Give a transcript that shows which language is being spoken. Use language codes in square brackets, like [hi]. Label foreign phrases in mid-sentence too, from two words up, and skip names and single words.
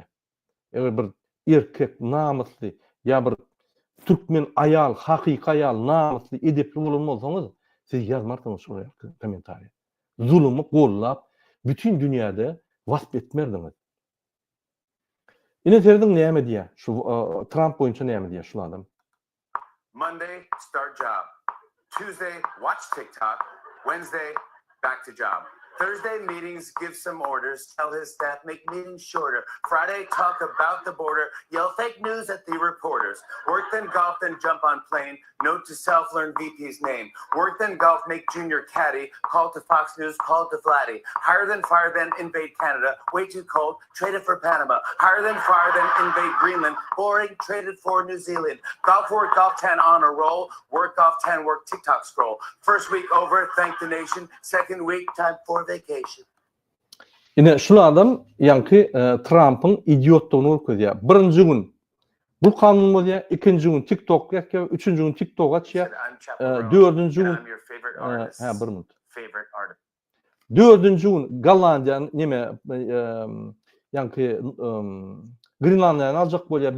[tk] Eger bir erkek namusly, ýa bir türkmen aýal, hakyky aýal, namusly, edepli bolan bolsaňyz, siz yazmarsyňyz şu komentariýa. Zulümi gollap, bütün dünýäde wasp etmerdiňiz. Ine terdiň näme diýär? Şu Trump boýunça näme diýär şu adam? [en] Monday, start job. Tuesday, watch TikTok. Wednesday, back to job. Thursday, meetings, give some orders, tell his staff, make meetings shorter. Friday, talk about the border, yell fake news at the reporters. Work then golf, then jump on plane. Note to self, learn VP's name. Work then golf, make junior caddy. Call to Fox News, call to Vladdy. Hire then fire, then invade Canada. Way too cold, traded for Panama. Hire then fire, then invade Greenland. Boring, traded for New Zealand. Golf work, golf 10 on a roll. Work off 10, work TikTok scroll. First week over, thank the nation. Second week, time for vacation. [tk] Ine şu adam ýanky Trump'ın idiotlugyny görkezýär. Birinji gün bu kanun bolýar, ikinji gün TikTok ýa üçüncü gün TikTok açýar. Dördüncü gün bir minut. Dördüncü gün Gollandiýa neme ýanky Grenlandiýany aljak bolýar.